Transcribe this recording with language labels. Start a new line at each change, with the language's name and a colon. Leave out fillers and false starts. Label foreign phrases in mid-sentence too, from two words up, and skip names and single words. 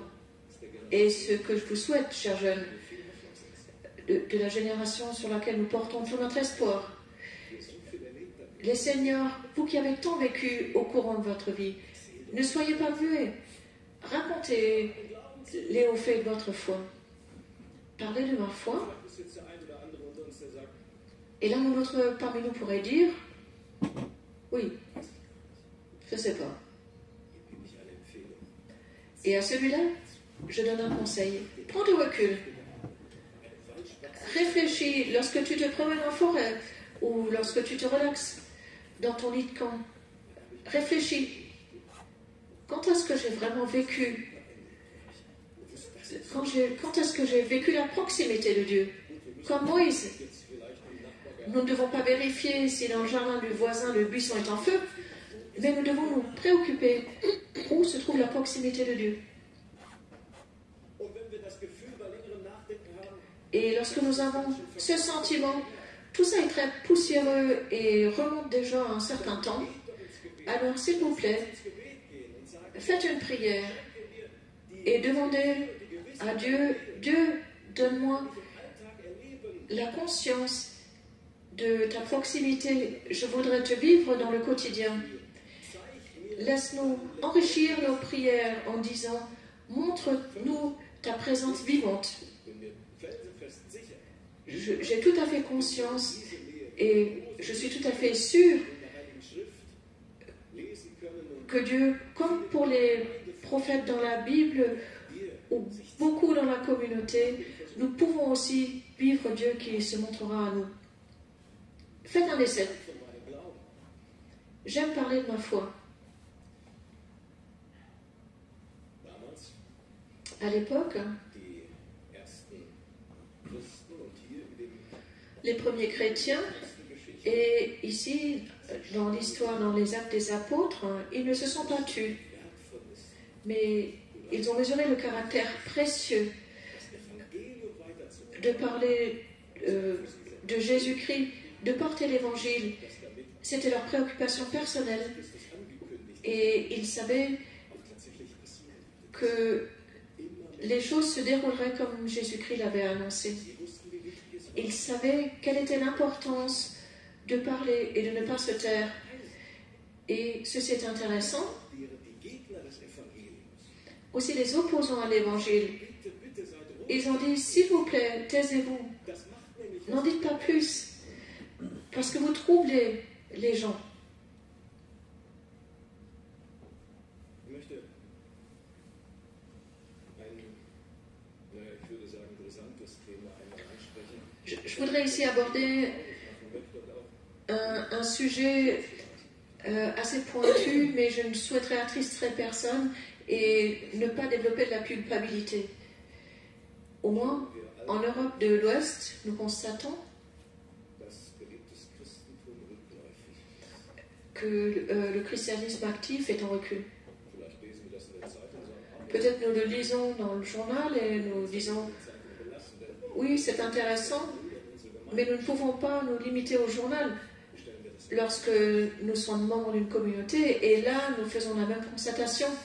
French: Et ce que je vous souhaite, chers jeunes, de la génération sur laquelle nous portons tout notre espoir. Les seigneurs, vous qui avez tant vécu au courant de votre vie, ne soyez pas muets. Racontez les hauts faits de votre foi. Parlez de ma foi.
German: Vielleicht ist jetzt der ein oder andere unter uns, der sagt,
French: Et l'un ou l'autre parmi nous pourrait dire, oui, je ne sais pas.
German: gebe ich eine Empfehlung.
French: Et à celui-là, je donne un conseil. Prends du recul. Réfléchis lorsque tu te promènes en forêt ou lorsque tu te relaxes dans ton lit de camp. Réfléchis. Quand est-ce que j'ai vraiment vécu? Quand est-ce que j'ai vécu la proximité de Dieu? Comme Moïse. Nous ne devons pas vérifier si dans le jardin du voisin le buisson est en feu, mais nous devons nous préoccuper où se trouve la proximité de Dieu.
German: Und wenn wir das Gefühl bei längerem Nachdenken haben,
French: Et lorsque nous avons ce sentiment, tout ça est très poussiéreux et remonte déjà à un certain temps, alors s'il vous plaît, faites une prière et demandez à Dieu, Dieu, donne-moi la conscience de ta proximité. Je voudrais te vivre dans le quotidien. Laisse-nous enrichir nos prières en disant, montre-nous ta présence vivante.
German: bin mir felsenfest sicher,
French: J'ai tout à fait conscience et je suis tout à fait sûr
German: in der Heiligen Schrift lesen können und
French: que Dieu, comme pour les prophètes dans la Bible ou beaucoup dans la communauté, nous pouvons aussi vivre Dieu qui se montrera à nous. Faites un essai.
German: von meinem Glauben.
French: J'aime parler de ma foi.
German: Damals
French: À l'époque,
German: die ersten Christen und hier in dem
French: les premiers chrétiens,
German: ersten Geschichte
French: et ici, dans l'histoire, dans les actes des apôtres, ils ne se sont pas tus,
German: wertvoll ist,
French: mais ils ont mesuré le caractère précieux
German: das Evangelium weiterzugeben,
French: de parler de Jésus-Christ, de porter l'évangile.
German: dass damit
French: C'était leur préoccupation personnelle
German: Christus angekündigt
French: et ils savaient
German: auch tatsächlich passieren wird.
French: que
German: Immer
French: les choses se dérouleraient comme Jésus-Christ l'avait annoncé.
German: sie wussten, wie wichtig es war.
French: Ils savaient quelle était l'importance de parler et de ne pas se taire. Et ceci est intéressant.
German: Die Gegner des Evangeliums,
French: Aussi les opposants à l'évangile,
German: bitte, bitte seid ruhig.
French: ils ont dit, s'il vous plaît, taisez-vous.
German: Das macht nämlich
French: N'en dites pas plus, parce que vous troublez les gens.
German: Ich möchte ein, naja, ich würde sagen, interessantes Thema einmal ansprechen.
French: Je voudrais ici aborder
German: Ich möchte auch
French: un sujet assez pointu, mais je ne souhaiterais attrister personne et ne pas développer de la culpabilité. Au moins, en Europe de l'Ouest, nous constatons
German: dass gelebtes Christentum rückläufig ist.
French: que le christianisme actif est en recul.
German: Vielleicht
French: Peut-être nous le lisons dans le journal et nous disons oui, c'est intéressant, mais nous ne pouvons pas nous limiter au journal lorsque nous sommes membres d'une communauté et là nous faisons la même constatation.